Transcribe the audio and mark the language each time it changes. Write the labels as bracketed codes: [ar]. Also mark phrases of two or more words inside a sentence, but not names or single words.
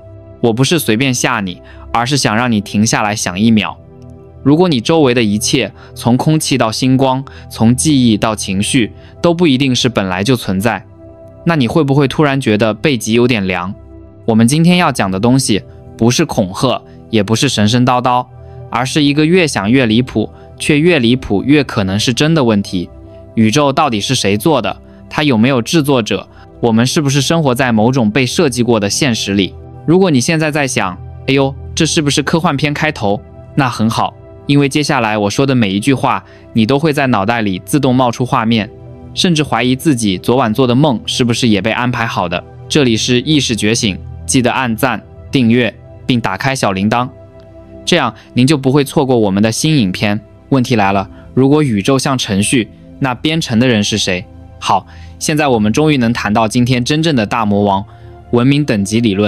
[zh] 我不是隨便嚇你，而是想讓你停下來想一秒。如果你周圍的一切，從空氣到星光，從記憶到情緒，都不一定是本來就存在，那你會不會突然覺得背脊有點涼？我們今天要講的東西，不是恐嚇，也不是神神叨叨，而是一個越想越離譜，卻越離譜越可能是真的問題。宇宙到底是誰做的？它有沒有制作者？我們是不是生活在某種被設計過的現實裡？如果你現在在想，哎呦，這是不是科幻片開頭？那很好，因為接下來我說的每一句話，你都會在腦袋裡自動冒出畫面，甚至懷疑自己昨晚做的夢是不是也被安排好的。這裡是意識覺醒，記得按讚、訂閱並打開小鈴鐺，這樣您就不會錯過我們的新影片。問題來了，如果宇宙像程序，那編程的人是誰？好，現在我們終於能談到今天真正的大魔王——文明等級理論。